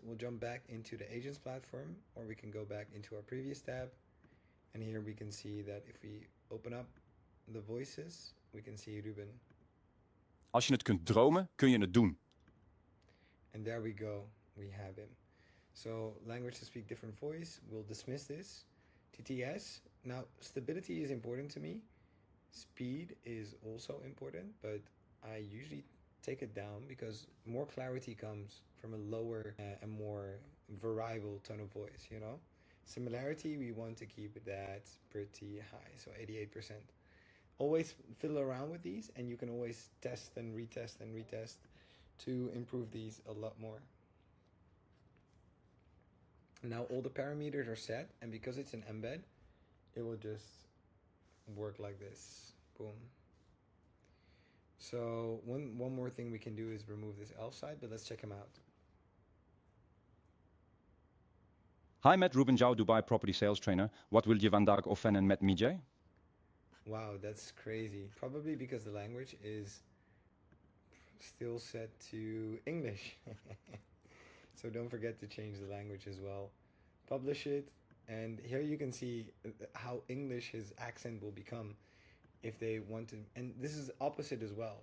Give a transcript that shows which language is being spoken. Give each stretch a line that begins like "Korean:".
English: We'll jump back into the agents platform, or we can go back into our previous tab. And here we can see that if we open up the voices, we can see Ruben.
Dutch: Als je het kunt dromen, kun je het doen.
English: And there we go. We have him. So language to speak different voice. We'll dismiss this. TTS. Now stability is important to me. Speed is also important, but I usually take it down because more clarity comes from a lower and more variable tone of voice, you know? Similarity, we want to keep that pretty high, so 88%. Always fiddle around with these, and you can always test and retest to improve these a lot more. Now all the parameters are set, and because it's an embed, it will just work like this. Boom. So one more thing we can do is remove this elf side, but let's check him out.
Dutch: Hi, met Ruben, jouw Dubai Property Sales Trainer. Wat wil je vandaag oefenen met mij?
English: Wow, that's crazy. Probably because the language is still set to English. So don't forget to change the language as well. Publish it, and here you can see how English his accent will become if they want to, and this is opposite as well.